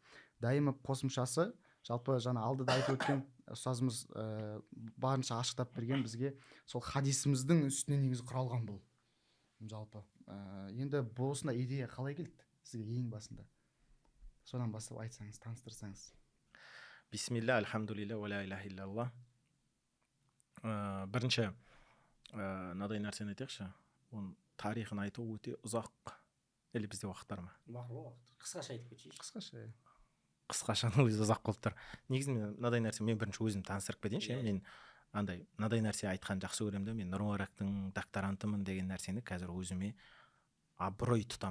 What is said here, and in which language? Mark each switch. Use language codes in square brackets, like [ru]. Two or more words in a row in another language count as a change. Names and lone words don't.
[kk] Дайым ап қосымшасы жалпы жаңа алдыда айтып өткен ұстазымыз барынша ашықтап берген бізге сол хадисіміздің үстіне негізі құралған бұл. Жалпы енді бұл осындай идея қалай келді сізге ең басында? Содан бастап айтсаңыз, таныстырсаңыз. [ar] بسم الله، الحمد لله، ولا إله إلا الله. [kk] Бірінші мынадай нәрсені айтайықшы. Оның тарихын айту өте ұзақ. Әлі бізде уақыт бар ма? Бар ғой. Қысқаша айтып кетейінші. Қысқашаның өзі ұзақ болып тұр. Негізі мынадай нәрсе, мен бірінші өзім таныстырып кетейінші. Мен мынадай нәрсе айтқан жақсы көремін де, мен Нұрмубарактың докторантымын деген нәрсені қазір өзіме абырой тұтам.